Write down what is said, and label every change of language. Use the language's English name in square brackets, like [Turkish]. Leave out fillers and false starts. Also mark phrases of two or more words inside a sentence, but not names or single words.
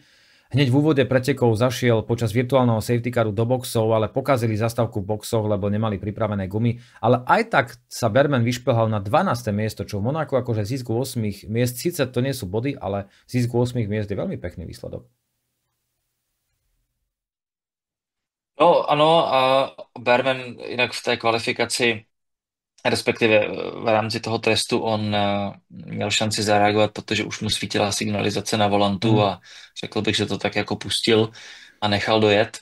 [Slovak] Hneď v úvode pretekov zašiel počas virtuálneho [English] safety caru [Slovak] do boxov, ale pokazili zastávku v boxoch, lebo nemali pripravené gumy. Ale aj tak sa Bearman vyšplhal na 12. miesto, čo v Monaku akože zisku 8 miest, síce to nie sú body, ale zisku 8 miest je veľmi pekný výsledok. [Czech] No ano, a Bearman jinak v té kvalifikaci, respektive v rámci toho testu, on měl šanci zareagovat, protože už mu svítila signalizace na volantu a řekl bych, že to tak jako pustil a nechal dojet.